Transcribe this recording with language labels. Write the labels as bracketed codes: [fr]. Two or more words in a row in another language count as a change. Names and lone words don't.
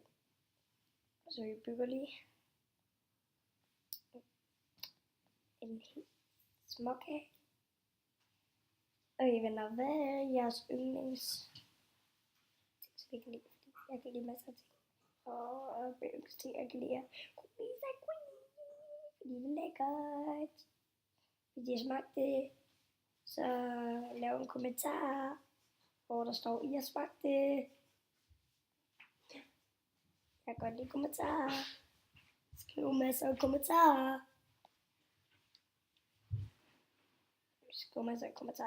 [da] Så vi bygger lige en helt småkage. Okay venner, hvad er jeres yndlings? Jeg kan lide, jeg kan lide masser af ting. Og yndlingsting, jeg kan lide [en] cookies and cream. [da] Fordi det er lækkert. Hvis I smagte det, så lav en kommentar, hvor der står, I har smagt det. Jeg kan godt lide kommentarer. Skriv masser af kommentarer. Skriv masser af kommentarer.